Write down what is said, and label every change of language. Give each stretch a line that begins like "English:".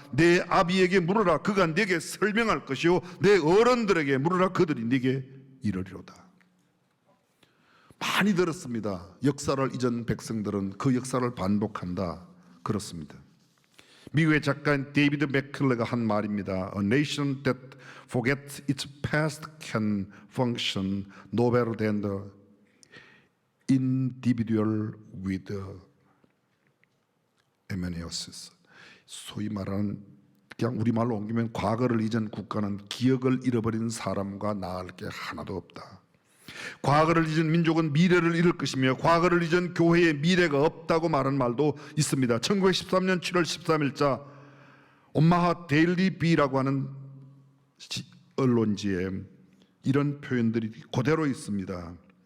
Korean: 내 아비에게 물으라. 그가 네게 설명할 것이요 내 어른들에게 물으라. 그들이 네게 이르리로다. 많이 들었습니다. 역사를 잊은 백성들은 그 역사를 반복한다. 그렇습니다. 미국의 작가인 데이비드 맥클레가 한 말입니다.
English: A nation that forgets its past can function no better than the individual with amnesia.
Korean: 소위 말하는 그냥 우리말로 옮기면 과거를 잊은 국가는 기억을 잃어버린 사람과 나을 게 하나도 없다. 과거를 잊은 민족은 미래를 잃을 것이며 과거를 잊은 교회의 미래가 없다고 말하는 말도 있습니다. 1913년 7월 13일자 오마하 데일리 비라고 하는 언론지에 이런 표현들이 그대로 있습니다.